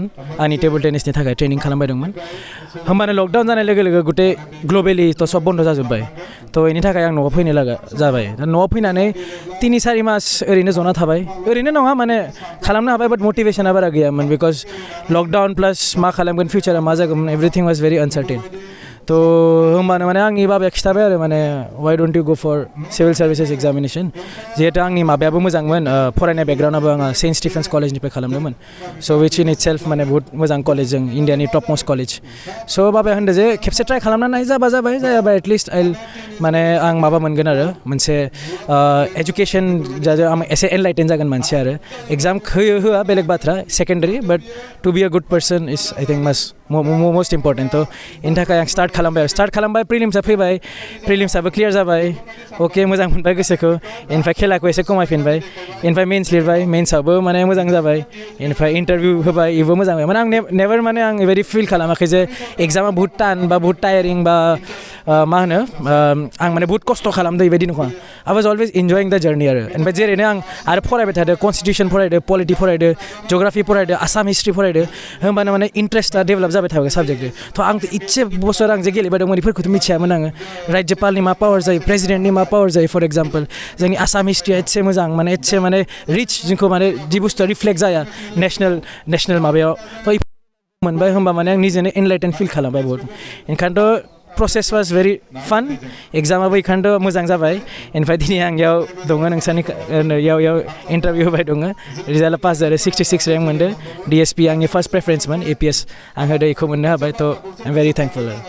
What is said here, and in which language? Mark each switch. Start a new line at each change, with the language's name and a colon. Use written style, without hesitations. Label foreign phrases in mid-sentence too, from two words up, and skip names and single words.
Bodo: आंनि टेबल टेनिसनि थाखाय ट्रेनिं खालामबायदोंमोन होमबानो लकडाउन जानाय लोगो लोगो गुटे ग्लबेलिथ' सब बन्द जाजोब्बाय थ' बेनि थाखाय आं न'आव फैनो लागा जाबाय दा न'आव फैनानै 3-4 मास ओरैनो जना थाबाय ओरैनो नङा माने खालामनो हाबाय बाट मटिभेसना बारा गैयामोन बिकज
English: lockdown plus
Bodo: मा खालामगोन फिउचारा मा जागोन
English: everything was very uncertain
Bodo: तो होमबानो माने आंनि बाबाया खिथाबाय आरो माने
English: why don't you go for civil services examination
Bodo: जिहेतु आंनि माबायाबो मोजांमोन फरायनाय बेकग्राउन्डआबो आङो सेन्ट स्टिफेन्स कलेजनिफ्राय खालामदोंमोन
English: so which in it self
Bodo: माने बहुत मोजां कलेज जों इन्डियानि
English: top most college
Bodo: स' बाबाया होनदों जे खेबसे ट्राइ खालामना नाय जाबा जाबाय जायाबा एटलिस्ट माने आं माबा मोनगोन आरो मोनसे एजुकेसन आं एसे एनलाइटेन जागोन मानसि आरो एग्जाम होआ बेलेग बाथ्रा सेकेन्डारि
English: but to be a good person is I think most important
Bodo: थ' बेनि थाखाय आं स्टार्ट खालामबाय प्रिलिम्सआ फैबाय प्रिलिम्सआबो क्लियार जाबाय अके मोजां मोनबाय गोसोखौ इनिफ्राय खेलाखौ एसे खमायफिनबाय इनिफ्राय मेन्स लिरबाय मेन्सआबो माने मोजां जाबाय इनिफ्राय इन्टारभिउ होबाय बेबो मोजां माने आं नेभार माने आं बेबायदि फिल खालामाखै जे एग्जामा बहुत टान बा बहुत टायारिं बा मा होनो आं माने बहुत खस्थ' खालामदों बेबायदि नङा
English: I was always enjoying the journey
Bodo: आरो ओमफ्राय जेरैनो आं आरो फरायबाय थादों कनस्टिटिउसन फरायदों पलिटि फरायदों जग्राफि फरायदों आसाम हिस्ट्रि फरायदों होमबानो माने इन्ट्रेस्टआ डेभेलप जाबाय थाबाय साबजेक्टजों थ' आं इसे बोसोर आं जे गेलेबाय दंमोन बेफोरखौथ' मिथियामोन आङो राज्यपालनि मा पावार जायो प्रेसिडेन्टनि मा पावार जायो फर एग्जाम्पल जोंनि आसाम हिस्ट्रिया एसे मोजां माने एसे माने रिच जोंखौ माने जि बुस्थुआ रिफ्लेक्ट जाया नेसनेल माबायाव थ' मोनबाय होमबा माने आं निजेनो एनलाइटेन फिल खालामबाय बहुत ओंखायनोथ'
English: process was very fun
Bodo: एग्जामाबो बेखायनोथ' मोजां जाबाय ओमफ्राय दिनै आं इयाव दङ नोंसानि इयाव इन्टारभिउ होबाय दङ रिजाल्टआ पास जादों 66 रेंक मोनदों DSP आंनि फार्स्ट प्रेफारेन्समोन APS आं होदों बेखौ मोननो हाबाय थ'
English: I am very thankful